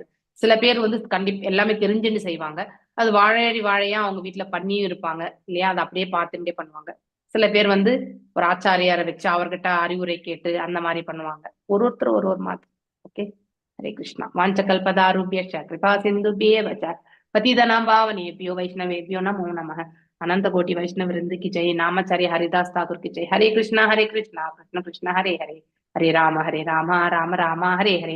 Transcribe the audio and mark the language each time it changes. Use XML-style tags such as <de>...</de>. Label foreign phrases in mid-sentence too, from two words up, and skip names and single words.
<ta>சில பேர் வந்து எல்லாமே தெரிஞ்சுன்னு செய்வாங்க. அது வாழையடி வாழையா அவங்க வீட்டுல பண்ணியும் இருப்பாங்க இல்லையா, அதை அப்படியே பார்த்துட்டே பண்ணுவாங்க. சில பேர் வந்து ஒரு ஆச்சாரியாரை வச்சு அவர்கிட்ட அறிவுரை கேட்டு அந்த மாதிரி பண்ணுவாங்க. ஒருத்தர் ஒரு மாதிரி.</ta> <sa>ஓகே. हरे कृष्णा वाञ्छाकल्पतरुभ्यश्च कृपा सिन्धुभ्येव च पतितनां पावनेभ्यो वैष्णवेभ्यो नमो नमः।</sa> <hi>अनंत कोटि वैष्णव वृंद की जय। नामाचार्य हरिदास ठाकुर की जय।</hi> <sa>हरे कृष्णा कृष्ण कृष्ण हरे हरे, हरे राम राम राम हरे हरे।</sa>